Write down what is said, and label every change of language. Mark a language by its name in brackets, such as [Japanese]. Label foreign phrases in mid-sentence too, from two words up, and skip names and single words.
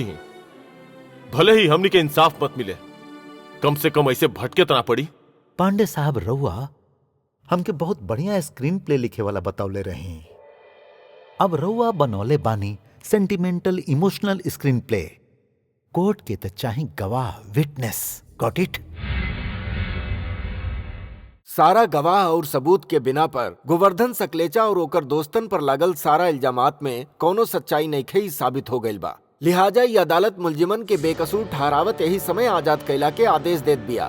[Bhojpuri] भले ही हमनी के इंसाफ मत मिले, कम से कम ऐसे भटके तना पड़ी। पांडे साहब रउआ हमके बहुत बढ़िया [English] screen play [Bhojpuri] लिखे वाला बतौले रही। अब रउआ बनौले बानी [English] sentimental emotional screen play. [Bhojpuri] कोर्ट के तो चाहे गवाह, विटनेस। [English] got it? [Bhojpuri] सारा गवाह और सबूत के बिना पर गोवर्धन सकलेचा और ओकर दोस्तन पर लागल सारा इल्जामात में कोनो सच्चाई नइखे ही साबित हो गइल बा। लिहाजा ये अदालत मुलजिमन के बेकसूर ठहरावत यही समय आजाद कैला के आदेश देत बिया।